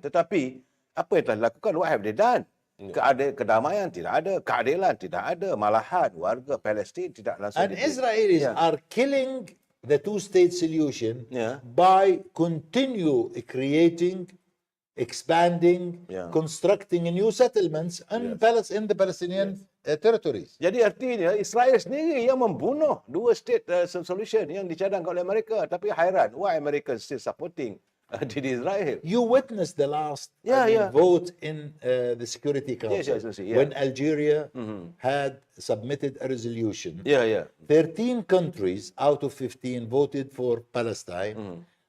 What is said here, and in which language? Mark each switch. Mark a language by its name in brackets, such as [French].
[Malay] Tetapi, apa yang telah dilakukan? What have they done? Kedamaian tidak ada, keadilan tidak ada, malahan warga Palestin tidak langsung [English] And Israelis are killing the two-state solution by continue creating, expanding, constructing new settlements in the Palestinian territories. [Malay] Jadi artinya Israel sendiri yang membunuh dua state solution yang dicadangkan oleh Amerika. [English] Tapi hairan, why America still supporting Israel? You witnessed the last vote in the Security Council when Algeria had submitted a resolution. 13 countries out of 15 voted for Palestine.